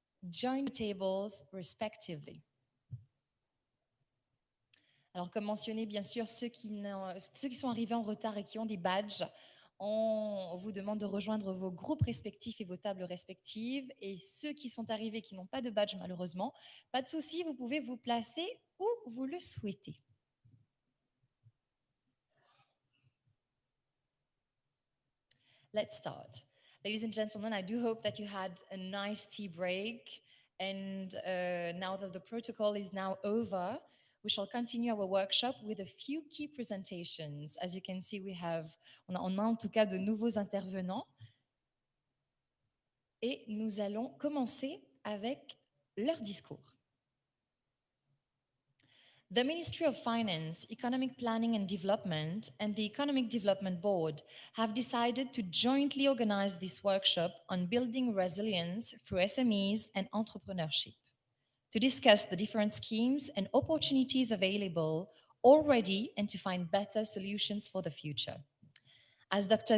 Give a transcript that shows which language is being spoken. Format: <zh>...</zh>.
<en>join the tables respectively.</en> <fr>Alors, comme mentionné, bien sûr, ceux qui sont arrivés en retard et qui ont des badges, on vous demande de rejoindre vos groupes respectifs et vos tables respectives. Et ceux qui sont arrivés et qui n'ont pas de badge, malheureusement, pas de souci, vous pouvez vous placer où vous le souhaitez.</fr> <en>Let's start. Ladies and gentlemen, I do hope that you had a nice tea break. And now that the protocol is now over, we shall continue our workshop with a few key presentations. As you can see,</en> <fr>on a en tout cas de nouveaux intervenants. Et nous allons commencer avec leur discours.</fr> <en>The Ministry of Finance, Economic Planning and Development, and the Economic Development Board have decided to jointly organize this workshop on building resilience through SMEs and entrepreneurship, to discuss the different schemes and opportunities available already and to find better solutions for the future. As Dr.</en>